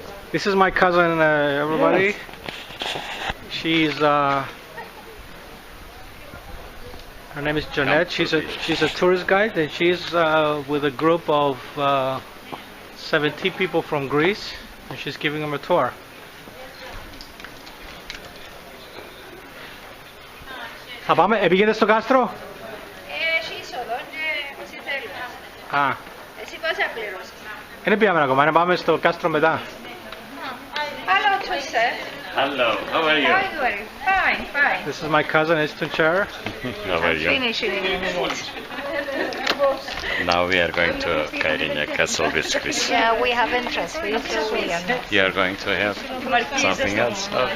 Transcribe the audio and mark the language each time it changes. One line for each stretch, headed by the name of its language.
English: This is my cousin, everybody. She's her name is Jeanette. She's a tourist guide, and she's with a group of 70 people from Greece, and she's giving them a tour.
Greek: Θα πάμε, πήγαινε στο κάστρο? Έχει είσοδο, όσοι θέλουν. Α, Εσύ πόσα πληρώσεις? δεν πήγαμε ακόμα, να πάμε στο κάστρο μετά.
English: Hello, Twister. Hello, how are you? How are you doing? Fine, fine. This is my cousin, it's Tuncher. How are you? Finishing in a minute. Now we are going to Kyrenia Castle with Chris. Yeah, we have entrance fees, so we are not. You are going to have something else? Oh.